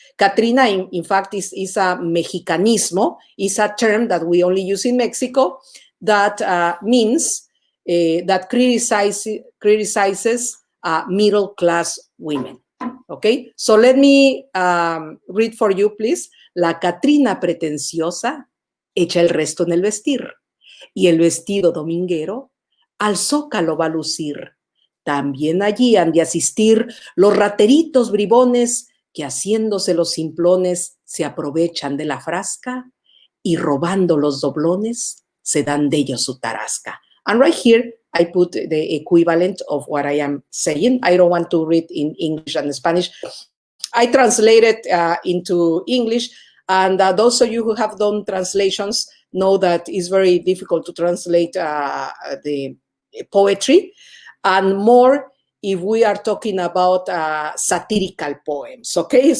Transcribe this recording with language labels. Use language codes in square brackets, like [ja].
[en] Catrina, in fact, is a mexicanismo, is a term that we only use in Mexico that means that criticizes middle-class women. Okay, so let me read for you, please. [es] La Catrina pretenciosa echa el resto en el vestir, y el vestido dominguero al zócalo va a lucir. También allí han de asistir los rateritos bribones que haciéndose los simplones se aprovechan de la frasca y robando los doblones se dan de ellos su tarasca. [en] And right here, I put the equivalent of what I am saying. I don't want to read in English and Spanish. I translated into English, and those of you who have done translations know that it's very difficult to translate the poetry, and more if we are talking about satirical poems, okay?